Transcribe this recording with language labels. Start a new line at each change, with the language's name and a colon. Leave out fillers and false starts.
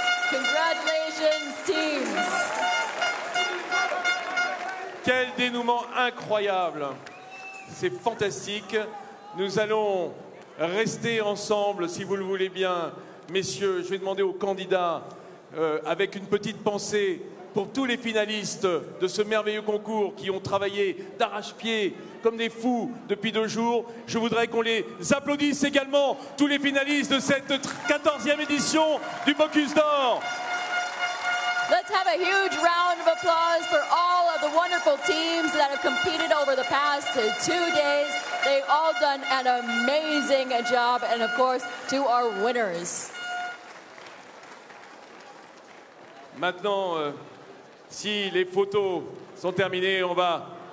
English: Congratulations, teams.
French: Quel dénouement incroyable! C'est fantastique. Nous allons rester ensemble, si vous le voulez bien. Messieurs, je vais demander aux candidats, avec une petite pensée pour tous les finalistes de ce merveilleux concours qui ont travaillé d'arrache-pied comme des fous depuis 2 jours. Je voudrais qu'on les applaudisse également, tous les finalistes de cette 14e édition du Bocuse d'Or.
English: Let's have a huge round of applause for all of the wonderful teams that have competed over the past 2 days. They've all done an amazing job, and of course, to our winners.
French: Maintenant, si les photos sont terminées, on va...